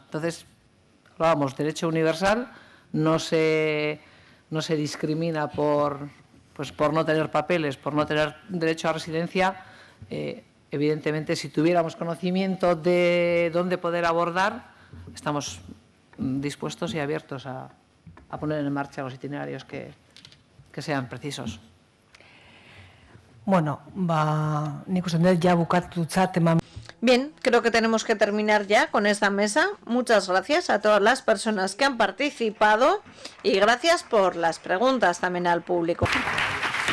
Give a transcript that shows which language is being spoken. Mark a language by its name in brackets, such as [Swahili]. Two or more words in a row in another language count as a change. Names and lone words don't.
[Spanish] Entonces, hablábamos, derecho universal, no se discrimina por no tener papeles, por no tener derecho a residencia. Evidentemente, si tuviéramos conocimiento de dónde poder abordar, estamos dispuestos y abiertos a poner en marcha los itinerarios que sean precisos. [Basque] Bueno, nik uste dut ja bukatutzat eman. [Spanish] Bien, creo que tenemos que terminar ya con esta mesa. Muchas gracias a todas las personas que han participado y gracias por las preguntas también al público.